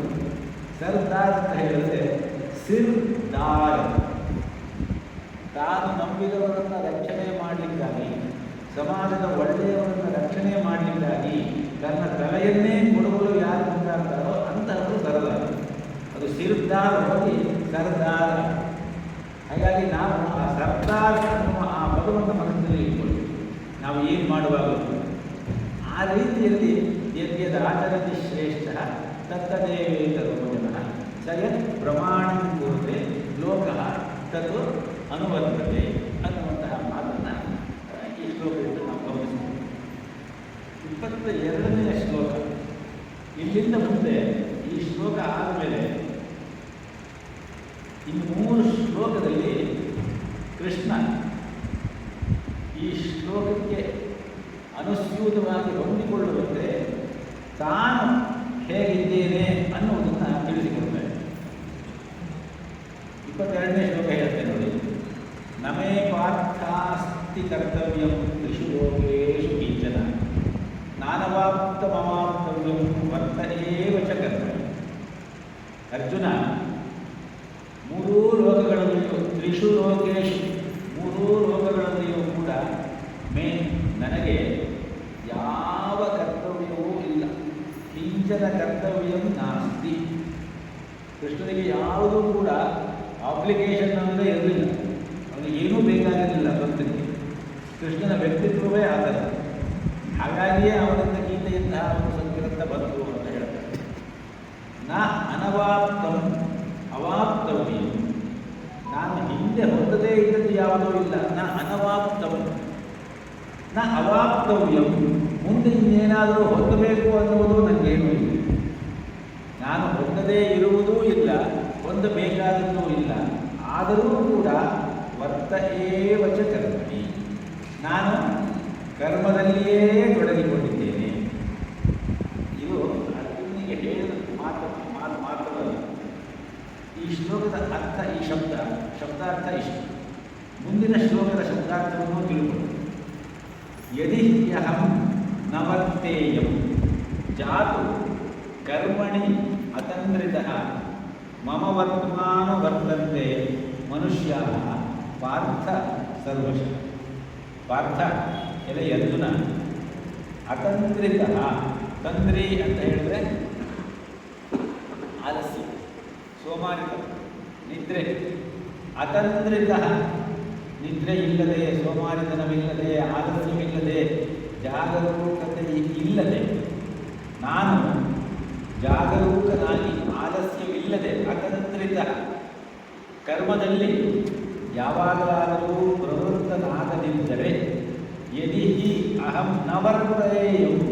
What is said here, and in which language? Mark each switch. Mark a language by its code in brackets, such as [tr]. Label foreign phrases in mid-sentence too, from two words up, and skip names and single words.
[kn] ಸರ್ದಾರ್ ಅಂತ ಹೇಳಿದ್ರೆ ಸಿರ್ದಾರ್, ತಾನು ನಂಬಿದವರನ್ನು ರಕ್ಷಣೆ ಮಾಡಲಿಕ್ಕಾಗಿ, ಸಮಾಜದ ಒಳ್ಳೆಯವರನ್ನು ರಕ್ಷಣೆ ಮಾಡಲಿಕ್ಕಾಗಿ ತನ್ನ ತಲೆಯನ್ನೇ ಕೊಡುವಲು ಯಾರು ಮುಂದಾಡ್ತಾರೋ ಅಂತಹವರು ಸರದಾರ. ಅದು ಸಿರ್ದಾರ್ ಹೋಗಿ ಸರ್ದಾರ. ಹಾಗಾಗಿ ನಾವು ಆ ಸರ್ದಾರ್ ಅನ್ನುವ ಆ ಪದವನ್ನು ಮನಸ್ಸಿನಲ್ಲಿ ಇಟ್ಕೊಳ್ಳಿ. ನಾವು ಏನು ಮಾಡುವಾಗ ಆ ರೀತಿಯಲ್ಲಿ [sa] ಯದ್ಯದ ಆಚರತಿ ಶ್ರೇಷ್ಠ ತತ್ತದೇವೇತರೋ ಜನಃ ಸಯತ್ ಪ್ರಮಾಣಂ ಕುರುತೆ ಲೋಕಃ ತತ್ ಅನುವರ್ತತೆ [kn] ಅನ್ನುವಂತಹ ಮಾತನ್ನು ಈ ಶ್ಲೋಕದಿಂದ ನಾವು ಗಮನಿಸ್ತೀವಿ. 22ನೇ ಶ್ಲೋಕ. ಇಲ್ಲಿಂದ ಮುಂದೆ ಈ ಶ್ಲೋಕ ಆದಮೇಲೆ ಇನ್ನು 3 ಶ್ಲೋಕದಲ್ಲಿ ಕೃಷ್ಣ ಈ ಶ್ಲೋಕಕ್ಕೆ ಅನುಸ್ಯೂತವಾಗಿ ಹೊಂದಿಕೊಳ್ಳುವಂತೆ ತಾನು ಹೇಗಿದ್ದೇನೆ ಅನ್ನುವುದನ್ನು ತಿಳಿಸಿಕೊಡ್ತಾರೆ. 22ನೇ ಶ್ಲೋಕ ಹೇಳ್ತೇನೆ ನೋಡಿ. [sa] ನಮೇ ಪಾರ್ಥಾಸ್ತಿ ಕರ್ತವ್ಯಂ ತ್ರಿಷು ಲೋಕೇಷು ಕಿಂಚನ ನಾನವಾಪ್ತ ಮಮಾಪ್ತವ್ಯಂ ವರ್ತ ಏವ ಚ ಕರ್ತವ್ಯ. [kn] ಅರ್ಜುನ, 3 ಲೋಕಗಳಲ್ಲಿಯೂ [sa] ತ್ರಿಷು ಲೋಕೇಶು [kn] 3 ಲೋಕಗಳಲ್ಲಿಯೂ ಕೂಡ ನನಗೆ ಯಾವ ಕರ್ತವ್ಯವೂ ಇಲ್ಲ. [sa] ಕಿಂಚನ ಕರ್ತವ್ಯಂ ನಾಸ್ತಿ. [kn] ಕೃಷ್ಣನಿಗೆ ಯಾವುದೂ ಕೂಡ ಆಬ್ಲಿಗೇಷನ್ ಅಂದರೆ ಇರಲಿಲ್ಲ. ಅವನಿಗೆ ಏನೂ ಬೇಕಾಗಿರಲಿಲ್ಲ ಭಕ್ತನಿಗೆ. ಕೃಷ್ಣನ ವ್ಯಕ್ತಿತ್ವವೇ ಆ ಥರ. ಹಾಗಾಗಿಯೇ ಅವನಿಂದ ಗೀತೆಯಿಂದ ಒಂದು ಸಂಕೀರ್ತ ಬಂತು ಅಂತ ಹೇಳ್ತಾರೆ. [sa] ನ ಅನವಾಪ್ತಂ ಅವಾಪ್ತವ್ಯ. [kn] ನಾನು ಹಿಂದೆ ಹೊಂದದೇ ಇದ್ದದ್ದು ಯಾವುದೂ ಇಲ್ಲ. [sa] ನ ಅನವಾಪ್ತಂ ನ ಅವಾಪ್ತವ್ಯಂ. [kn] ಮುಂದೆ ಇನ್ನೇನಾದರೂ ಹೊಂದಬೇಕು ಅನ್ನುವುದು ನನಗೇನೂ ಇಲ್ಲ. ನಾನು ಹೊಂದದೇ ಇರುವುದೂ ಇಲ್ಲ, ಹೊಂದಬೇಕಾದದ್ದೂ ಇಲ್ಲ. ಆದರೂ ಕೂಡ [sa] ವರ್ತ ಏವ ಚ ಕರ್ಮಣಿ. [kn] ನಾನು ಕರ್ಮದಲ್ಲಿಯೇ ತೊಡಗಿಕೊಂಡಿದ್ದೇನೆ. ಇದು ಅರ್ಜುನಿಗೆ ಹೇಳಿದ ಮಾತ್ರವಲ್ಲ. ಈ ಶ್ಲೋಕದ ಅರ್ಥ, ಈ ಶಬ್ದಾರ್ಥ ಇಷ್ಟು. ಮುಂದಿನ ಶ್ಲೋಕದ ಶಬ್ದಾರ್ಥವನ್ನು ತಿಳ್ಕೊಂಡು [sa] ಯದಿ ಹ್ಯಹಂ ನ ವರ್ತೇಯಂ ಜಾತು ಕರ್ಮಣಿ ಅತಂದ್ರಿತಃ ಮಮ ವರ್ತಮಾನು ವರ್ತಂತೆ ಮನುಷ್ಯಾಃ ಪಾರ್ಥ ಸರ್ವಶಃ. [kn] ಪಾರ್ಥ ಎಲೆ ಅರ್ಜುನ, ಅತಂದ್ರಿತಃ. ತಂದ್ರಿ ಅಂತ ಹೇಳಿದ್ರೆ ಆಲಸ್ಯ, ಸೋಮಾರಿತ, ನಿದ್ರೆ. ಅತಂದ್ರಿತಃ ನಿದ್ರೆ ಇಲ್ಲದೆ, ಸೋಮಾರಿತನವಿಲ್ಲದೆ, ಆಲಸ್ಯವಿಲ್ಲದೆ, ಜಾಗರೂಕತೆ ಇಲ್ಲದೆ, ನಾನು ಜಾಗರೂಕನಾಗಿ ಆಲಸ್ಯವಿಲ್ಲದೆ ಅತಂತ್ರಿತ ಕರ್ಮದಲ್ಲಿ ಯಾವಾಗಲಾದರೂ ಪ್ರವೃತ್ತನಾಗದಿದ್ದರೆ [sa] ಯದಿ ಅಹಂ ನ ವರ್ತೇಯಂ.